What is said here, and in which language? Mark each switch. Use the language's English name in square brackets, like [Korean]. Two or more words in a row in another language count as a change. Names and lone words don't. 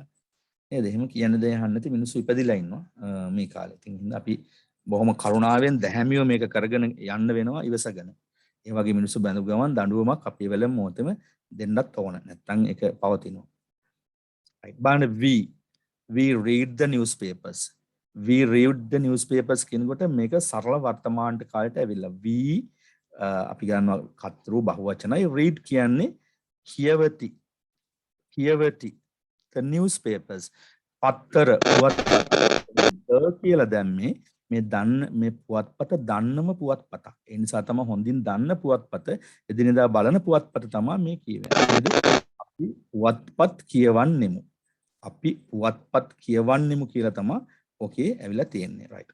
[Sinhala] නේද? එහෙම කියන දේ අහන්න නැති මිනිස්සු ඉපදිලා ඉන්නවා මේ කාලේ. ඉතින් අපි බොහොම කරුණාවෙන් දැහැමිව මේක කරගෙන යන්න වෙනවා ඉවසගෙන. ඒ වගේ මිනිස්සු බැඳු ගමන් දඬුවමක් අපේ වෙලෙම මොහොතේම දෙන්නත් ඕන. නැත්නම් ඒක පවතිනවා. [English] right බාන we read the newspapers. we read the newspapers [Sinhala] කියනකොට මේක සරල වර්තමාන කාලයට ඇවිල්ලා. we අපි ගන්නවා කතරු බහුවචනයි. read කියන්නේ කියවති. [English] the newspapers [Sinhala] පත්තර පුවත්පත් කියලා දැම්මේ මේ මේ පුවත්පත දන්නම පුවත්පතක්. ඒ නිසා තමයි හොඳින් දන්න පුවත්පත එදිනෙදා බලන පුවත්පත තමයි මේ කියවෙන්නේ. අපි පුවත්පත් කියවන්නෙමු. කියලා තමයි ඕකේ ඇවිල්ලා තියෙන්නේ. right.